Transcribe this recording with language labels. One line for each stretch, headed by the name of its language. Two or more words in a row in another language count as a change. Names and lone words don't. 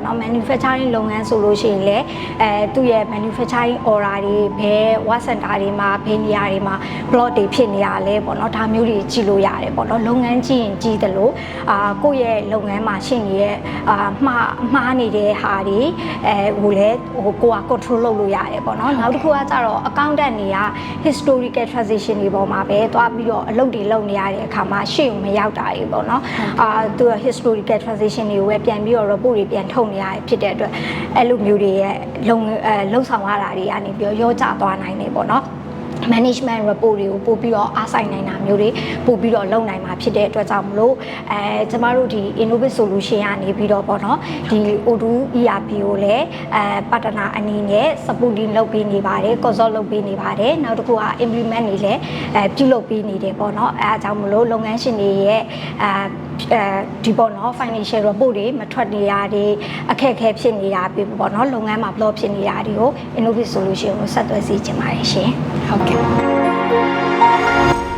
Burmese: နော် manufacturing လုပ်ငန်းဆိုလို့ရှိရင်လည်းသူ့ရဲ့
English: manufacturing order
Burmese: တွေဘယ်
English: work center
Burmese: တွေမှာဘယ်နေရာတွေမှာ block တွေဖြစ်နေရလဲပေါ့နော်ဒါမျိုးတွေကြည့်လို့ရတယ်ပေါ့နော်လုပ်ငန်းကြည့်ရင်ကြည့်တယ်လို့ကိုယ့်ရဲ့လုပ်ငန်းမှာရှိနေတဲ့ မှားနေတဲ့ဟာတွေဟိုလဲဟိုကိုက control လုပ်လို့ရတယ်ပေါ့နော်နောက်တစ်ခုကကြတော့ accountant တွေက
English: historical transaction
Burmese: တွေပေါ်မှာပဲသွားပြီးတော့အလုပ်တွေလုပ်နေရတဲ့အခါမှာရှေ့ကိုမရောက် တာတွေပေါ့နော်သူက
English: historical transaction
Burmese: တွေကိုပဲပြန်ပြီးတော့ report တွေပြန်ထုတ်နေရဖြစ်တဲ့အတွက်အဲ့လိုမျိုးတွေရဲ့လုံဆောင်ရတာတွေကနေပြီးတော့ရောကျသွားနိုင်တယ်ပေါ့နော်
English: management report
Burmese: တွေကိုပို့ပြီးတော့အားဆိုင်နိုင် တာမျိုးတွေပို့ပြီးတော့လုပ်နိုင်မှာဖြစ်တဲ့အတွက်ကြောင့်မလို့ကျမတို့ဒီ
English: innovative solution
Burmese: ကနေပြီးတော့ပေါ့ နော်ဒီ O2 ERP ကိုလည်းpartner အနေနဲ့ supporting လုပ်ပေးနေပါတယ် consult လုပ်ပေးနေပါတယ်နောက်တစ်ခုက implement နေလည်းပြုလုပ်ပေးနေတယ်ပေါ့နော်အဲအကြောင်းမလို့လုပ်ငန်းရှင်တွေရဲ့ဒီပေါ့နော်
English: financial report
Burmese: တွေမထွက်နေရတဲ့အခက်အခဲဖြစ်နေတာပြီပေါ့နော်လုပ်ငန်းမှာ block ဖြစ်နေတာတွေကို
English: innovative solution
Burmese: ကိုဆက်သွယ်စီချင်ပါတယ်ရှင်ဟုတ်ကဲ့